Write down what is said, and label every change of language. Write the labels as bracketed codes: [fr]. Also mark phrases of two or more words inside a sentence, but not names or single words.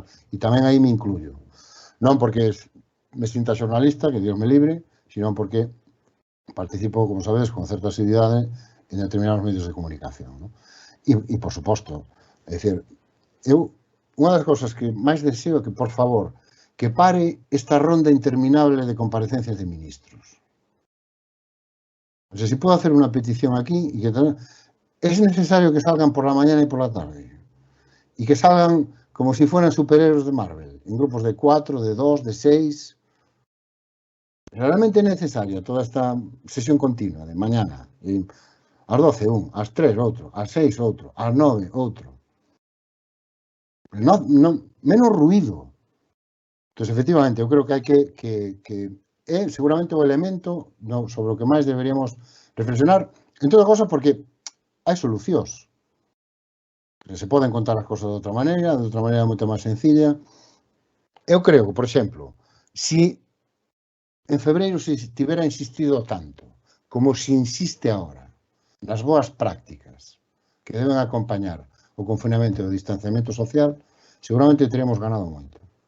[gl] E tamén aí me incluyo. Non porque me sinta xornalista, que Dios me libre, sino porque participo, como sabedes, con certa asiduidade en determinados medios de comunicación. ¿No? E, por suposto, é dicir, eu, unha das cousas que máis deseo é que, por favor, que pare esta ronda interminable de comparecencias de ministros. [es] O sea, si puedo hacer una petición aquí y que es necesario que salgan por la mañana y por la tarde y que salgan como si fueran superhéroes de Marvel, en grupos de 4, de 2, de 6. Realmente es necesaria toda esta sesión continua de mañana. Y a las 12 un, a las 3 otro, a las 6 otro, a las 9 otro. Menos ruido. Entonces, efectivamente, yo creo que hay que seguramente [gl] o elemento sobre o que máis deberíamos reflexionar, en toda cosa porque hai solucións. Se poden contar as cousas de outra maneira moito máis sencilla. Eu creo que, por exemplo, si en febreiro se tivera insistido tanto como se insiste agora nas boas prácticas que deben acompañar o confinamento e o distanciamento social, seguramente teremos ganado moito.